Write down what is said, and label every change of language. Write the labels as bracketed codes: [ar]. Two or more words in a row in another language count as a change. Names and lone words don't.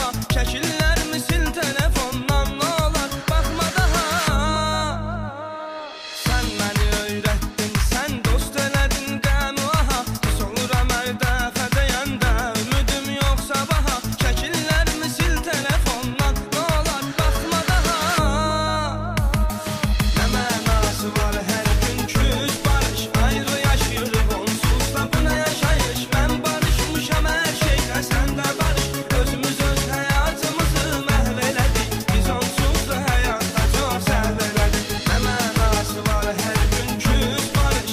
[az] Şəkillərimi sil telefondan, nə olar baxma daha. [tr] Sen beni öğrettin, sen dost [az] eledin qəmi aha. Biz oluram ərdəfə deyəndə, ümidim yox sabaha. Şəkillərimi sil telefondan, nə olar baxma daha. [tr] Ne manası var her gün küs barış. Ayrı yaşıyoruz onsuz da buna yaşayış. Ben barışmışam her şeyle sen de barış. Özümüz öz hayatımızı mahveledik. Biz onsuz da hayatta çok seveledik. Ne manası var her gün küs barış.